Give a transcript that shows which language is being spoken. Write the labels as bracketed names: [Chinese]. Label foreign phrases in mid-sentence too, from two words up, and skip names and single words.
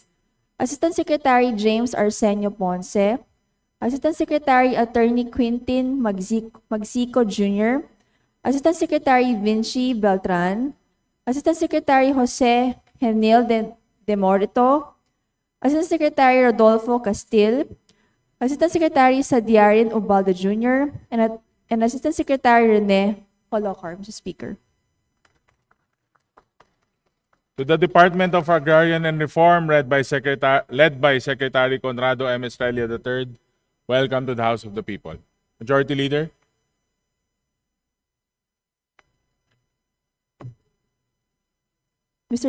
[English] Assistant Secretary James Arsenio Ponce, Assistant Secretary Attorney Quintin Magsico Jr., Assistant Secretary Vinci Beltran, Assistant Secretary Jose Genil de Morito, Assistant Secretary Rodolfo Castil, Assistant Secretary Sadiarin Ubaldo Jr., and Assistant Secretary Rene Holocar, Mr. Speaker. To the Department of Agrarian and Reform, led by Secretary Conrado M. Estrella III, welcome to the House of the People. Majority Leader. Mr.